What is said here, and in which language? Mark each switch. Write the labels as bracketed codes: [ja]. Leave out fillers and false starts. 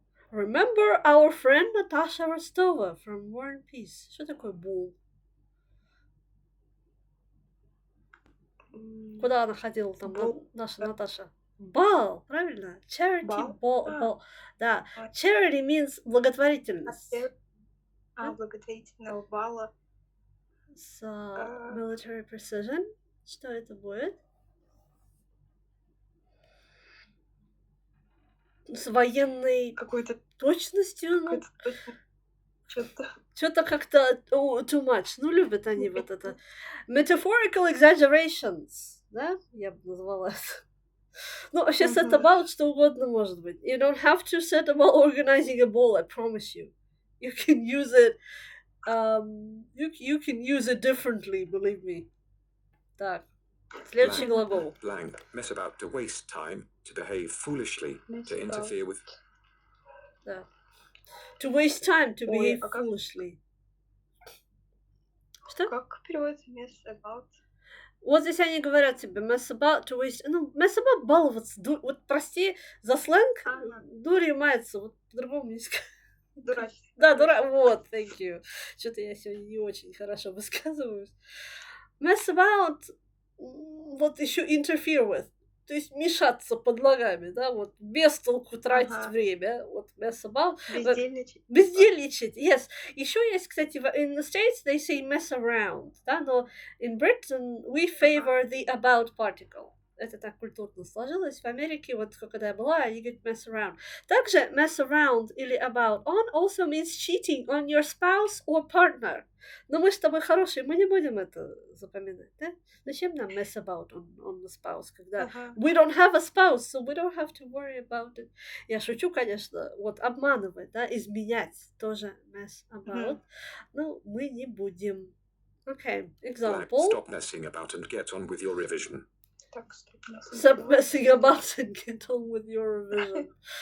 [en] Remember our friend Natasha Rostova from War and Peace. [ru] Что такое ball? Куда она ходила там, наша Наташа? Бал, правильно? Charity ball. Да. [en] Charity means благотворительность. [ru] Благотворительного бала. С military precision. Что это будет? С военной какой-то точностью. Что-то как-то [en] too much. [ru] Ну, любят они вот это. [en] Metaphorical exaggerations. [ru] Да? Я бы назвала это. Ну, вообще set about что угодно может быть. [en] You don't have to set about organizing a ball, I promise you. You can use it you can use it differently, believe me. [ru] Так. Следующий глагол. [en] Blank. Mess about to waste time, to behave foolishly, to interfere with. [ru] Да. [en] To waste time, to behave foolishly. [ru] Что? Как переводится mess about? Вот здесь они говорят тебе mess about, to waste... Ну, mess about баловаться. Вот прости за сленг, дурью мается. Вот по-другому не скажу. Дурачество. Да, вот, [en] thank you. [ru] Что-то я сегодня не очень хорошо высказываюсь. Mess about, вот еще interfere with. То есть мешаться под ногами, да, вот без толку тратить время, вот mess about. [en] Бездельничать, yes. [ru] Еще есть, кстати, [en] in the States they say mess around, [ru] да, но [en] in Britain we favor the about particle. [ru] Это так культурно сложилось. В Америке, вот когда я была, они говорят mess around. [en] Также mess around или about on also means cheating on your spouse or partner. [ru] Но мы с тобой хорошие, мы не будем это запоминать, да? Зачем нам [en] mess about on the spouse, когда we don't have a spouse, so we don't have to worry about it. [ru] Я шучу, конечно, вот обманывать, да, изменять тоже mess about. Но мы не будем. [en] Okay, example. Stop messing about and get on with your revision. Stop messing about and get on with your revision.